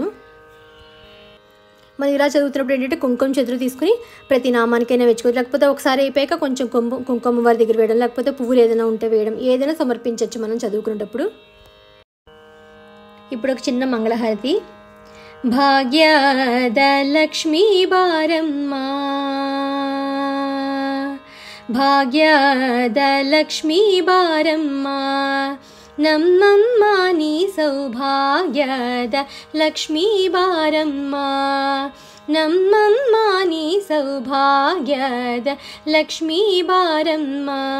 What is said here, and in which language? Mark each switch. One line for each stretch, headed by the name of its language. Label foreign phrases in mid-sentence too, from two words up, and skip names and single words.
Telugu: మనం ఇలా చదువుతున్నప్పుడు ఏంటంటే కుంకుమ చేతులు తీసుకుని ప్రతి నామానికైనా వెచ్చుకోవచ్చు, లేకపోతే ఒకసారి అయిపోయాక కొంచెం కుంకుమ వారి దగ్గర వేయడం, లేకపోతే పువ్వులు ఏదైనా ఉంటే వేయడం, ఏదైనా సమర్పించవచ్చు మనం చదువుకునేటప్పుడు. ఇప్పుడు ఒక చిన్న మంగళహారతి.
Kannada: ಭಾಗ್ಯದ ಲಕ್ಷ್ಮೀ ಬಾರಮ್ಮ, ಭಾಗ್ಯದ ಲಕ್ಷ್ಮೀ ಬಾರಮ್ಮ, ನಮ್ಮಮ್ಮ ನೀ ಸೌಭಾಗ್ಯದ ಲಕ್ಷ್ಮೀ ಬಾರಮ್ಮ, ನಮ್ಮಮ್ಮ ನೀ ಸೌಭಾಗ್ಯದ ಲಕ್ಷ್ಮೀ ಬಾರಮ್ಮ.